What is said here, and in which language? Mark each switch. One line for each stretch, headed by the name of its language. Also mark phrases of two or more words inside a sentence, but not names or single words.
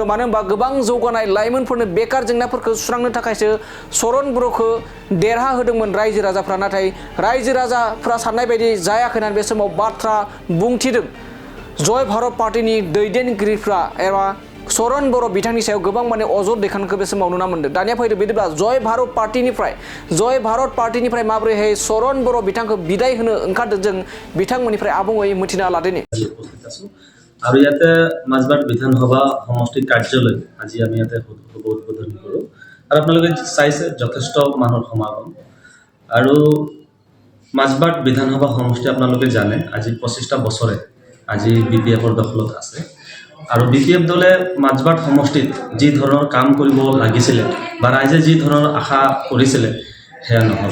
Bodo: मानो होनबा गोबां जौगानाय लाइमोनफोरनो बेकार जेंनाफोरखौ सुस्रांनो थाखायसो सरन बर'खौ देरहा होदोंमोन रायजो राजाफ्रा, नाथाय रायजो राजाफ्रा साननाय बायदि जायाखै होननानै बे समाव बाथ्रा बुंथिदों जय भारत पार्टीनि दैदेनगिरिफ्रा एबा सरन बर' बिथांनि सायाव गोबां माने अजद दैखांनायखौ बे समाव नुना मोनदों। दानिया फैदो बिदिब्ला जय भारत पार्टीनिफ्राय माबोरैहाय सरन बर' बिथांखौ बिदाय होनो ओंखारदों जों बिथांमोननिफ्राय आबुङै मिथिना लादोनि।
Assamese: আৰু ইয়াতে মাজবাট বিধানসভা সমষ্টিৰ কাৰ্যালয় আজি আমি ইয়াতে উদ্বোধন কৰোঁ আৰু আপোনালোকে চাইছে যথেষ্ট মানুহৰ সমাগম। আৰু মাজবাট বিধানসভা সমষ্টি আপোনালোকে জানে আজি 25টা বছৰে আজি বিপিএফৰ দখলত আছে আৰু বিপিএফ দলে মাজবাট সমষ্টিত যি ধৰণৰ কাম কৰিব লাগিছিলে বা ৰাইজে যি ধৰণৰ আশা কৰিছিলে সেয়া নহ'ল।